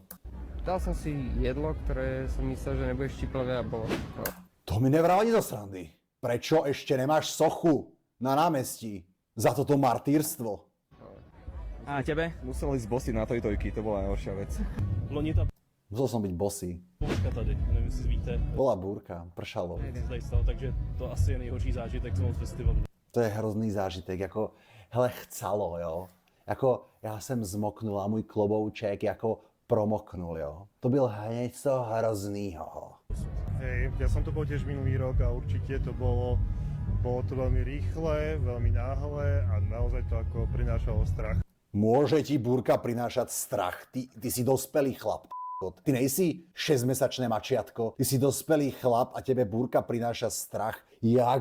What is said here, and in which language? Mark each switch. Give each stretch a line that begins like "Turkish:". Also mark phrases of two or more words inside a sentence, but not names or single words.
Slovak: Dal som si jedlo, ktoré som myslel, že nebude štiplavé a bolo. To mi nevral ani zo srandy. Prečo ešte nemáš sochu na námestí za toto martýrstvo? A tebe? Musel ísť bosy na tojtojky, to bola najhoršia vec.
Czech: Loni ta
Slovak: Musel som byť bosý.
Czech: bouřka tady, nevím, jestli víte,
Slovak: Bola búrka, pršalo.
Czech: co se tady stalo, takže to asi je nejhorší zážitek z toho festivalu. To je hrozný zážitek, jako, hele, chcalo, jo. Jako, já jsem zmoknul a můj klobouček jako promoknul, jo. To byl něco hroznýho.
Slovak: Hej, ja som to bol tiež minulý rok a určite to bolo to veľmi rýchle, veľmi náhle a naozaj to ako prinášalo strach. Môže ti búrka prinášať strach, ty si dospelý chlap. Ty nejsi 6-mesačné mačiatko, ty si dospelý chlap a tebe búrka prináša strach.